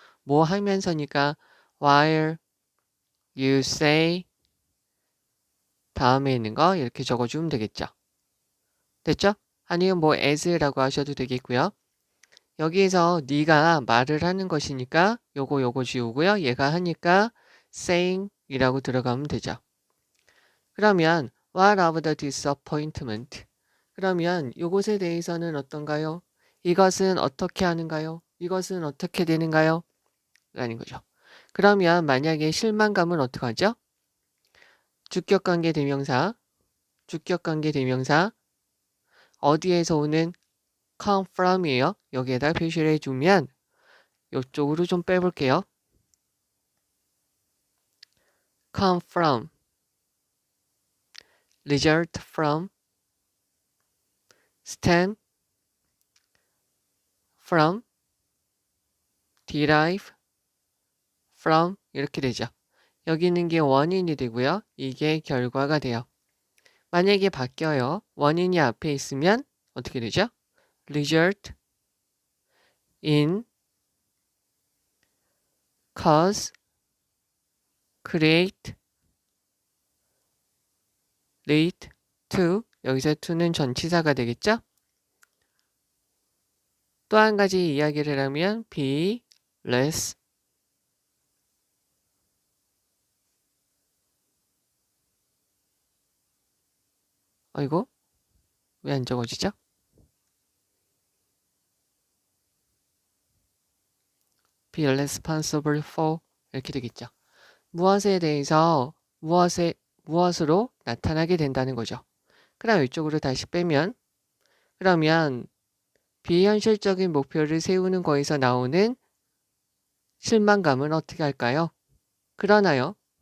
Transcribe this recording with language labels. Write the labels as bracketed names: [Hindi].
[Korean] 뭐 하면서니까 [English] while you say [Korean] 다음에 있는 거 이렇게 적어주면 되겠죠. 됐죠? 아니면 뭐 as라고 하셔도 되겠고요. 여기에서 네가 말을 하는 것이니까 요거 지우고요. 얘가 하니까 saying 이라고 들어가면 되죠. 그러면 [English] what of the disappointment? [Korean] 그러면 이것에 대해서는 어떤가요? 이것은 어떻게 하는가요? 이것은 어떻게 되는가요? 라는 거죠. 그러면 만약에 실망감은 어떻게 하죠? 주격관계 대명사, 주격관계 대명사 어디에서 오는 [English] come from [Korean] 이에요. 여기에다 표시를 해주면 이쪽으로 좀 빼볼게요. [English] come from, result from, stem from, derive from [Korean] 이렇게 되죠. 여기 있는 게 원인이 되고요. 이게 결과가 돼요. 만약에 바뀌어요. 원인이 앞에 있으면 어떻게 되죠? [English] result in, cause, create, lead to. [Korean] 여기서 to는 전치사가 되겠죠? 또 한 가지 이야기를 하면 [English] be less [Korean] 아이고 왜 안 적어지죠? [English] be responsible for [Korean] 이렇게 되겠죠. 무엇에 대해서 무엇으로 나타나게 된다는 거죠. 그럼 이쪽으로 다시 빼면 그러면 비현실적인 목표를 세우는 거에서 나오는 실망감은 어떻게 할까요? 그러나요?